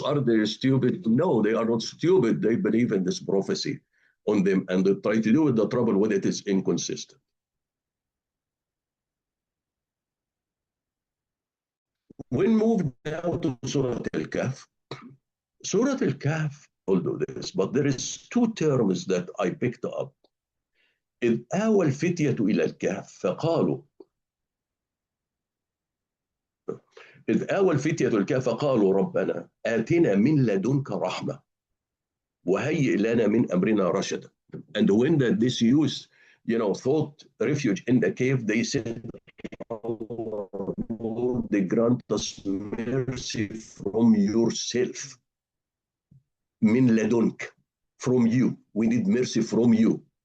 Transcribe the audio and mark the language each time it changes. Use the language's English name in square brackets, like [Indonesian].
[English] Are they stupid? No, they are not stupid. They believe in this prophecy on them, and they try to do it. The trouble with it is inconsistent. When moved now to Surah Al-Kahf, Surah Al-Kahf will do this, but there is two terms that I picked up. [Arabic] إذ آوى الفتية إلى الكهف فقالوا إذ آوى الفتية الكهف فقالوا ربنا آتنا من لدنك رحمة وهيئ لنا من أمرنا رشدا. [English] And when this youth, thought refuge in the cave, they said, oh, Lord, they grant us mercy from yourself. [Arabic] Min ladunk, [English] from you. We need mercy from you.